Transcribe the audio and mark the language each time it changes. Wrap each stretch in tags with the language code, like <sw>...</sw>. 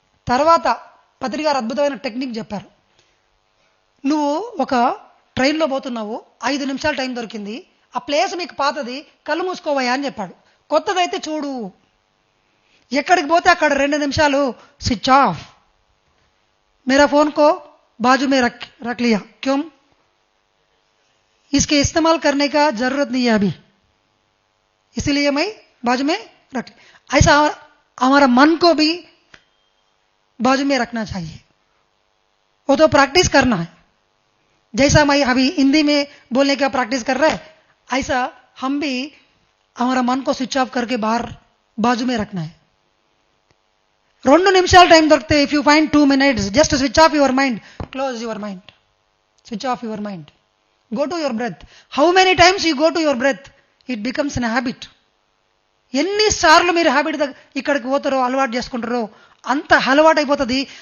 <te>తర్వాత పత్రిక గారు అద్భుతమైన టెక్నిక్ చెప్పారు. నువ్వు ఒక ట్రైన్లో పోతున్నావు, 5 నిమిషాలు టైం దొరికింది, ఆ ప్లేస్ మీకు పాతది, కళ్ళు మూసుకోవయ్యా అని చెప్పాడు. కొత్తదైతే చూడు. ఎక్కడికి పోతే అక్కడ 2 నిమిషాలు స్విచ్ ఆఫ్.</te> <hi>मेरा फोन को बाजू में रख लिया, क्यों? इसके इस्तेमाल करने का जरूरत नहीं है अभी, इसलिए मैं बाजू में रख. ऐसा हमारा मन को भी बाजू में रखना चाहिए, वो तो प्रैक्टिस करना है. जैसा मैं अभी हिंदी में बोलने का प्रैक्टिस कर रहा है, ऐसा हम भी हमारा मन को स्विच ऑफ करके बाहर बाजू में रखना है.</hi> <te>2 నిమిషాలు టైం దొరికితే,</te> <en>If you find 2 minutes, just switch off your mind, close your mind, switch off your mind, go to your breath. How many times you go to your breath, it becomes an habit.</en> <te>ఎన్నిసార్లు మీరు habit ఇక్కడికి పోతారో, అలవాటు చేసుకుంటారో అంత అలవాటు అయిపోతుంది.</te>